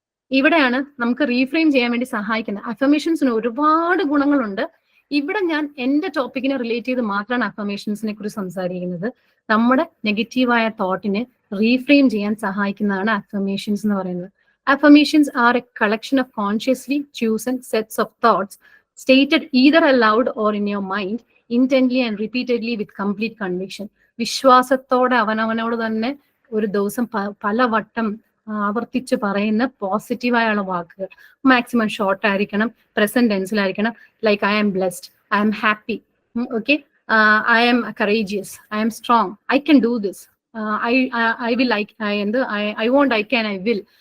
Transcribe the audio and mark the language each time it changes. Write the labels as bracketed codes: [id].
[ml] ഇവിടെയാണ് നമുക്ക് റീഫ്രെയിം ചെയ്യാൻ വേണ്ടി സഹായിക്കുന്നത്. അഫർമേഷൻസിന് ഒരുപാട് ഗുണങ്ങളുണ്ട്. ഇവിടെ ഞാൻ എന്റെ ടോപ്പിക്കിനെ റിലേറ്റ് ചെയ്ത് മാത്രമാണ് അഫർമേഷൻസിനെ കുറിച്ച് സംസാരിക്കുന്നത്. നമ്മുടെ നെഗറ്റീവായ തോട്ടിനെ റീഫ്രെയിം ചെയ്യാൻ സഹായിക്കുന്നതാണ് അഫർമേഷൻസ് എന്ന് പറയുന്നത്. [en] Affirmations are a collection of consciously chosen sets of thoughts stated either aloud or in your mind, intently and repeatedly with complete conviction. [ml] വിശ്വാസത്തോടെ അവനവനോട് തന്നെ ഒരു ദിവസം പലവട്ടം ആവർത്തിച്ച് പറയുന്ന പോസിറ്റീവായുള്ള വാക്കുകൾ. മാക്സിമം ഷോർട്ട് ആയിരിക്കണം, present ടെൻസിലായിരിക്കണം. [en] Like I am blessed, I am happy, okay, I am courageous, I am strong, I can do this, I will, I won't, I can, I will.